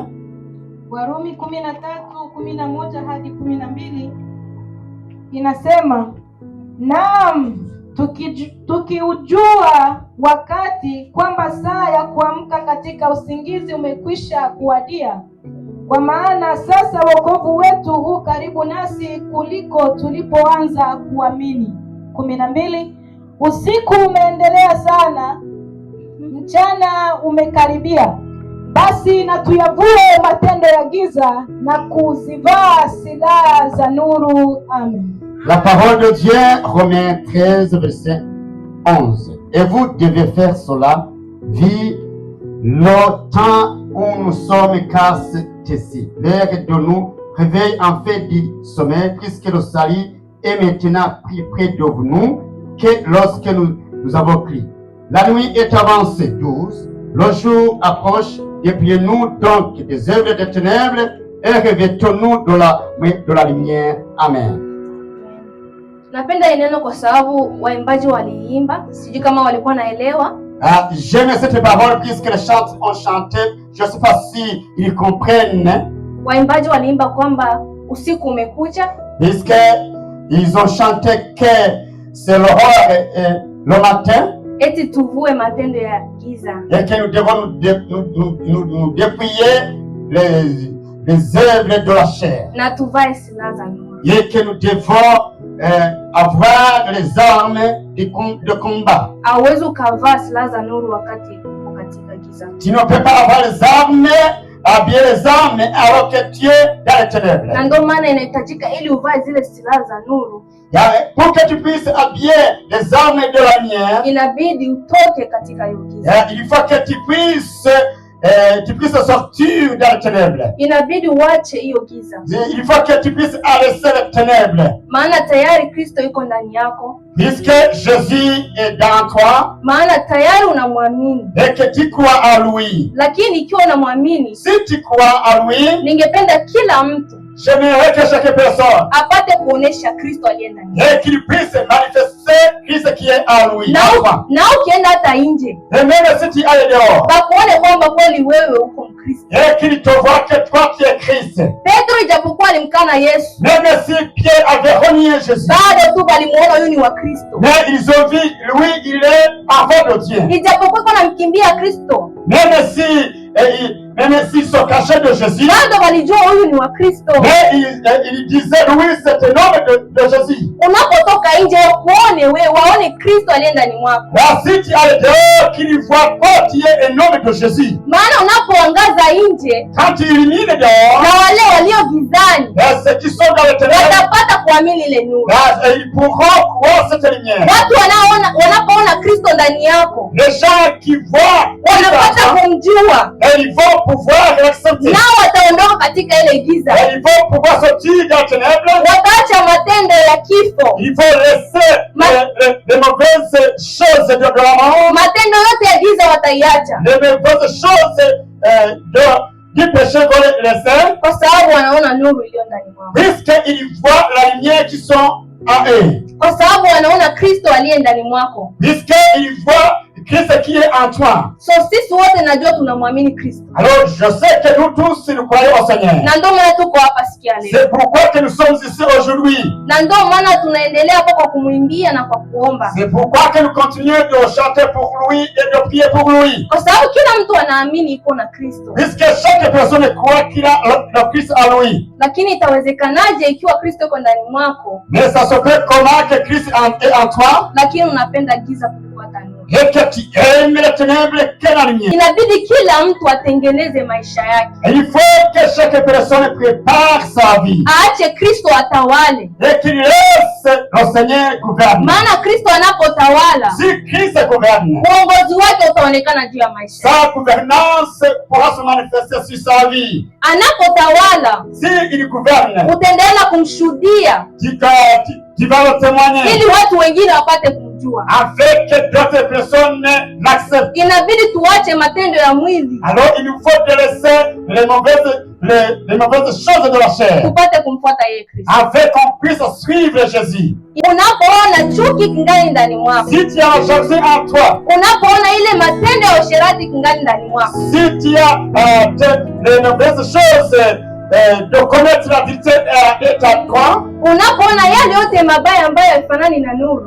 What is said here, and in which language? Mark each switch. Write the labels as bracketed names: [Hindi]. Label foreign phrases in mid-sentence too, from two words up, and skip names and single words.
[Swahili] Warumi 13:11 hadi 12 inasema, naam, tukiujua wakati kwamba saa ya kuamka katika usingizi umekwisha kuwadia, kwa maana sasa wokovu wetu huu karibu nasi kuliko tulipoanza kuamini. 12 Usiku umeendelea sana, mchana umekaribia. Basi na tuyavue matendo ya giza na kuzivaa silaha za nuru. Amen. [French] La parole de Dieu, Romains 13, verset 11. Et vous devez faire cela, vu le temps où nous sommes, car c'est ici l'heure de nous réveiller en fait du sommeil, puisque le salut est maintenant plus près de nous que lorsque nous avons crié. La nuit est avancée douce, le jour approche. Dépliez-nous donc des œuvres des ténèbres et revêtons-nous de la lumière. Amen. [Swahili] Napenda neno kwa sababu waimbaji waliimba, sijui kama walikuwa naelewa. [French] J'aime cette parole puisque les chants ont chanté, je sais pas si ils comprennent. [Swahili] Waimbaji waliimba kwamba usiku umekuja. [French] Puisque ils ont chanté que c'est l'aurore et le matin. [Swahili] Eti tuvue matendo ya giza. [French] Et que nous devons nous dépouiller les œuvres de la chair. [Swahili] Na tuvae silaha za nuru. [French] Et que nous devons avoir les armes de combat. [Swahili] Hauwezi ukavaa silaha za nuru wakati uko katika giza. [French] Tu ne peux pas avoir les armes, habiller les armes alors que tu es dans les ténèbres. [Swahili] Na ndio maana inahitajika ili uvae zile silaha za nuru. [French] Pour que tu puisses habiller les armes de la lumière, [Swahili] inabidi utoke katika hiyo giza. [French] Il faut que tu puisses sortir dans les ténèbres. [Swahili] Inabidi uache hiyo giza. [French] Il faut que tu puisses arrêter les ténèbres. [Swahili] Maana tayari Kristo yuko ndani yako. [French] Puisque Jésus est dans toi. [Swahili] Maana tayari unamwamini. [French] Et que tu crois à lui. [Swahili] Lakini ikiwa unamwamini, [French] si tu crois à lui, [Swahili] ningependa kila mtu [French] j'aimerais que chaque personne [Swahili] apate kuonesha Kristo aliye ndani yake. [French] Et qu'il puisse manifester Christ qui est à lui. [Swahili] Na ukienda hata nje. [French] Et même si tu es dehors. [Swahili] Bakuone kwamba kweli wewe uko Mkristo. [French] Et qu'il te voit que toi tu es Christ. [Swahili] Petro ijapokuwa alimkana Yesu. [French] Même si Pierre avait renié Jésus. [Swahili] Bado tu walimuona huyu ni wa Kristo. [French] Mais ils ont vu lui il est enfant de Dieu. [Swahili] Ijapokuwa anamkimbia Kristo. [French] Même s'ils sont cachés de Jésus. [Swahili] Bado walijua huyu ni wa Kristo. [French] Mais il disait lui c'est un homme de Jésus. [Swahili] Unapotoka nje waone wewe, waone Kristo aliye ndani mwako. [French] Si tu es dehors, qu'il voit pas tu es un homme de Jésus. [Swahili] Maana unapoangaza nje, [French] quand tu illumines dehors, [Swahili] na wale walio gizani, [French] ceux qui sont dans le ténèbres, [Swahili] watapata kuamini ile nuru. [French] Ils pourront croire cette lumière. [Swahili] Watu wanapoona Kristo ndani yako, [French] les gens qui voient, [Swahili] wanapata kumjua, [French] ils vont pouvoir l'accepter. [Swahili] Nao wataondoka katika ile giza. [French] Ils vont pouvoir sortir dans les ténèbres. [Swahili] Wataacha matendo ya kifo. [French] Ils vont laisser les mauvaises choses de la mort. [Swahili] Matendo yote ya giza wataiacha. [French] Les mauvaises choses du péché vont les laisser. [Swahili] Kwa sababu wanaona nuru iliyo ndani mwao. [French] Puisqu'ils voient la lumière qui sont en eux. [Swahili] Kwa sababu wanaona Kristo aliye ndani mwako. [French] Puisqu'ils voient Christ qui est en toi. [Swahili] So sisi wote najua tunamwamini Kristo. [French] Alors je sais que nous tous nous croyons au Seigneur. [Swahili] Na ndio maana tuko hapa sikia leo. [French] C'est pourquoi que nous sommes ici aujourd'hui. [Swahili] Na ndio maana tunaendelea hapa kwa kumwimbia na kwa kuomba. [French] C'est pourquoi que nous continuons de chanter pour lui et de prier pour lui. [Swahili] Kwa sababu kila mtu anaamini iko na Kristo. [French] Puisque chaque personne croit qu'il a le Christ en lui. [Swahili] Lakini itawezekanaje ikiwa Kristo yuko ndani mwako? [French] Mais ça se fait comment que Christ est en toi? [Swahili] Lakini unapenda giza kuliko hata nuru. [French] et que tu aimes les ténèbres que la lumière. [Swahili] Inabidi kila mtu atengeneze maisha yake. [French] Et il faut que chaque personne prépare sa vie. [Swahili] Aache Kristo atawale. [French] Et qu'il laisse le Seigneur gouverner. [Swahili] Maana Kristo anapotawala, [French] Si Christ gouverne, [Swahili] uongozi wake utaonekana juu ya maisha. [French] sa gouvernance pourra se manifester sur sa vie. [Swahili] Anapotawala, [French] Si il gouverne, [Swahili] utaendelea kumshuhudia [French] tu vas le témoigner. [Swahili] ili watu wengine wapate kumjua. [French] Avec que d'autres personnes l'acceptent. [Swahili] Inabidi tuache matendo ya mwili [French] Alors il nous faut délaisser les mauvaises choses de la chair, [Swahili] tupate kumfuata yeye Kristo. [French] afin qu'on puisse suivre Jésus. [Swahili] Unapoona chuki kingali ndani mwako, [French] Si tu as Jésus en toi, [Swahili] unapoona ile matendo ya usherati kingali ndani mwako, [French] si tu as les mauvaises choses de connaître la vérité est à toi, [Swahili] unapoona yale yote mabaya ambayo haifanani na nuru,